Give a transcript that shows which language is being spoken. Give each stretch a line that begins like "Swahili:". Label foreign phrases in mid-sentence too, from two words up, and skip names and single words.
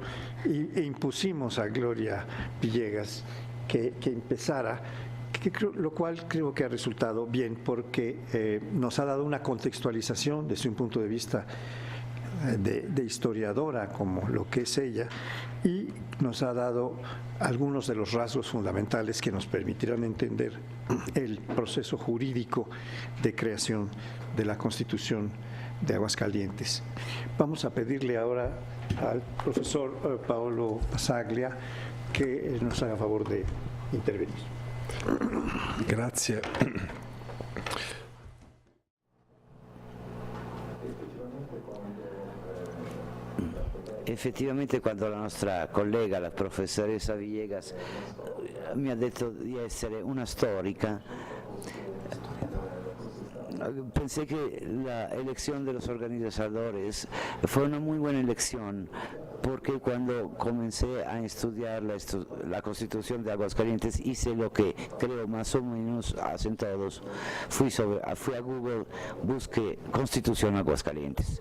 Spanish: e impusimos a Gloria Villegas que empezara, lo cual creo que ha resultado bien, porque nos ha dado una contextualización desde un punto de vista de historiadora, como lo que es ella, y nos ha dado algunos de los rasgos fundamentales que nos permitirán entender el proceso jurídico de creación de la Constitución de Aguascalientes. Vamos a pedirle ahora al profesor Paolo Passaglia que nos haga favor de intervenir.
Italian: Grazie. Effettivamente quando la nostra collega, la professoressa Villegas, mi ha detto di essere una storica,
Spanish: pensé que la elección de los organizadores fue una muy buena elección, porque cuando comencé a estudiar la Constitución de Aguascalientes hice lo que creo más o menos hacen todos, fui a Google, busqué Constitución Aguascalientes.